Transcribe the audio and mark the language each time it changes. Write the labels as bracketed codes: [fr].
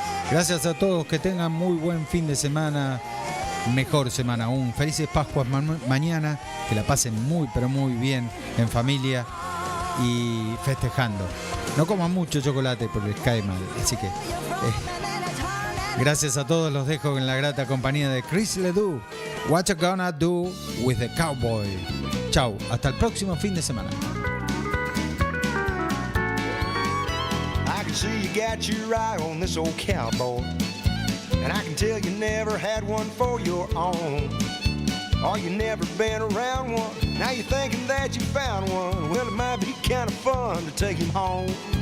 [es] Gracias a todos, que tengan muy buen fin de semana, mejor semana aún. Felices Pascuas mañana, que la pasen muy pero muy bien en familia y festejando. No coman mucho chocolate porque les cae mal, así que gracias a todos, los dejo en la grata compañía de Chris Ledoux. [en] What you gonna do with the cowboy? [es] Chau, hasta el próximo fin de semana. [en] I can see you got your eye on this old cowboy, and I can tell you never had one for your own. Or you never been around one. Now you're thinking that you found one. Well, it might be kind of fun to take him home.